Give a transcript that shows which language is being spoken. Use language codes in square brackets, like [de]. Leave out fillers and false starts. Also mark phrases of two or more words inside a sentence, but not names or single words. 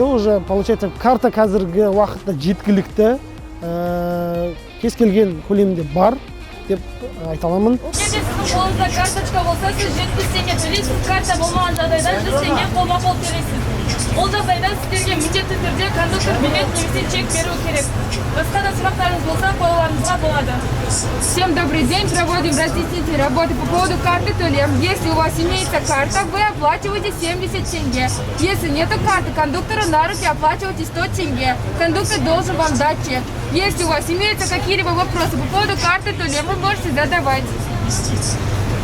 [ru] Уже получается, [kk] карта қазіргі уақытта жеткілікті, кез келген көлемде бар деп айта аламын. Егер сіздің қолыңызда карточка болса, сіз 70 теңге төлейсіз, карта болмаған жағдайда 100 теңге қолма-қол төлейсіз. Ол жағдайда сіздерге міндетті түрде кондуктор билет немесе чек беру керек. Басқа да сұрақтарыңыз болса, қоюларыңызға болады. [ru] Всем добрый день. Проводим разъяснительные работы по поводу карты Толем. Если у вас имеется карта, вы оплачиваете 70 тенге. Если нет карты кондуктора, на руки оплачиваете 100 тенге. Кондуктор должен вам дать чек. Если у вас имеются какие-либо вопросы по поводу карты Толем, вы можете задавать.